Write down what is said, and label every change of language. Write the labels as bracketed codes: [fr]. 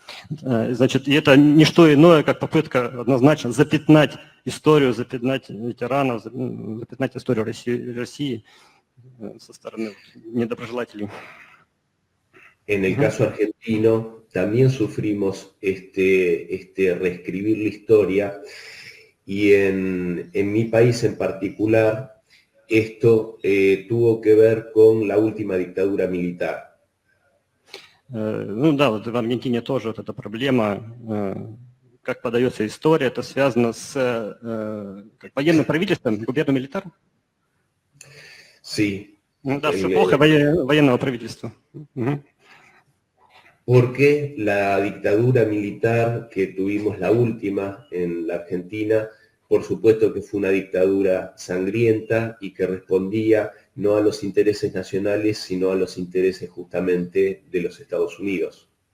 [ru] Значит, и это не что иное, как попытка однозначно запятнать историю, запятнать ветеранов, запятнать историю России со стороны недоброжелателей. [es] En el caso argentino también sufrimos este reescribir la historia y en mi país en particular esto tuvo que ver con la última dictadura militar. [ru] Ну да, вот в Аргентине тоже вот эта проблема, как подается история, это связано с военным правительством, [es] губерна милитар? Sí. [ru] Да, с эпохой военного правительства. [es] Porque la dictadura militar que tuvimos, la última en la Argentina, por supuesto que fue una dictadura sangrienta y que respondía no a los intereses nacionales, sino a los intereses justamente de los Estados Unidos.